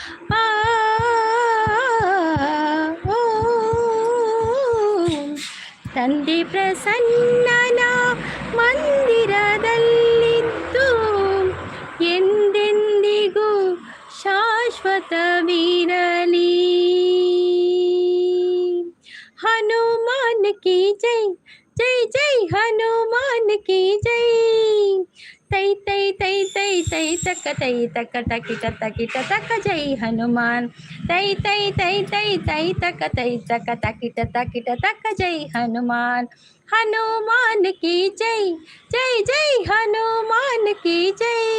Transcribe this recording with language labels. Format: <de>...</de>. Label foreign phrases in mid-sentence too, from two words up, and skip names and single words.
<kn>ತಂದೆ ಪ್ರಸನ್ನನ ಮಂದಿರದಲ್ಲಿದ್ದು ಎಂದೆಂದಿಗೂ ಶಾಶ್ವತವಿರಲಿ.</kn> <hi>हनुमान की जय जय जय हनुमान की जय. ತೈ ತೈ ತೈ ತೈ ತೈ ತಕ್ಕ ತೈ ತಕ್ಕ ತಕಿಟ ತಕಿಟ ತಕ್ಕ जय हनुमान. ತೈ ತೈ ತೈ ತೈ ತೈ ತಕ್ಕ ತೈ ತಕ್ಕ ತಕಿಟ ತಕಿಟ ತಕ್ಕ जय हनुमान. हनुमान की जय जय जय हनुमान की जय.</hi>